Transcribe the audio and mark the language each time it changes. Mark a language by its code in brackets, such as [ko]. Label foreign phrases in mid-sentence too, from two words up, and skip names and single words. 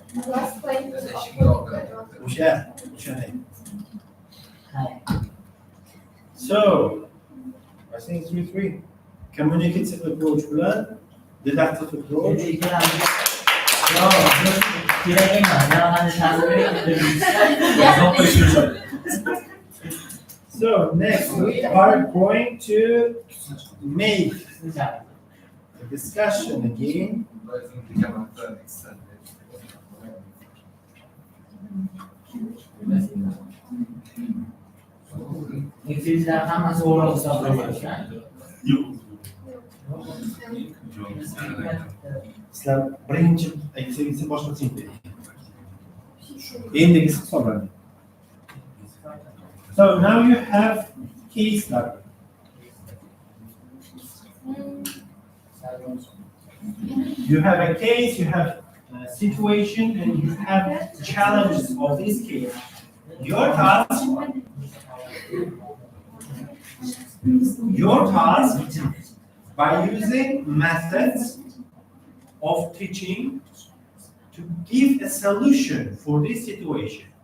[en] Last point. O'sha. So, I think 3-3. Communicative approach bilan deductive approach. [uz] Kerak emas. Yana [en] So next we are going to make a discussion again. [uz] Sizlar hammasi o'g'ri hisoblayapsizlar. Sizlar birinchi aytsangiz boshqa tushunmaydi. Endigi hisoblanadi. [en] So now you have case study. You have a case, you have a situation, and you have challenges of this case. Your task by using methods of teaching to give a solution for this situation.